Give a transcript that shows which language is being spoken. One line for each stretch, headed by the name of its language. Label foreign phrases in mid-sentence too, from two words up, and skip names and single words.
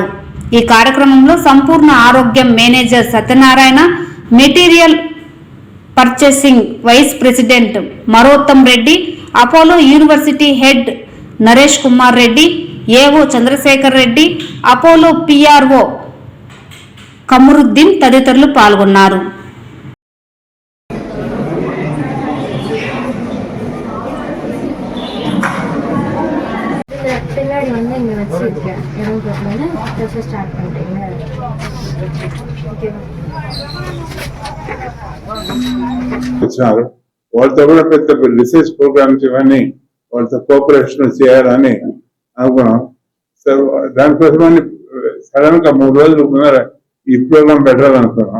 Telugu: ఈ కార్యక్రమంలో సంపూర్ణ ఆరోగ్యం మేనేజర్ సత్యనారాయణ,
English: material purchasing vice president
Telugu: మరోత్తం రెడ్డి, అపోలో యూనివర్సిటీ హెడ్ నరేష్ కుమార్ రెడ్డి, ఏఓ చంద్రశేఖర్ రెడ్డి, అపోలో పిఆర్ఓ కమరుద్దీన్ తదితరులు పాల్గొన్నారు.
Tamil: பின்னாடி வந்து இங்கே வச்சுருக்கேன் இடம் போட்டோன்னு
English: process start
Tamil: பண்ணிட்டீங்க.
Telugu: వచ్చినారు వాళ్ళతో కూడా పెద్ద
English: research programs
Telugu: ఇవన్నీ వాళ్ళతో కోఆపరేషన్ చేయాలని అనుకున్నాం. సో దానికోసమని సడన్ గా 3 రోజులు ముందర ఈ ప్రోగ్రాం పెట్టాలనుకున్నాం.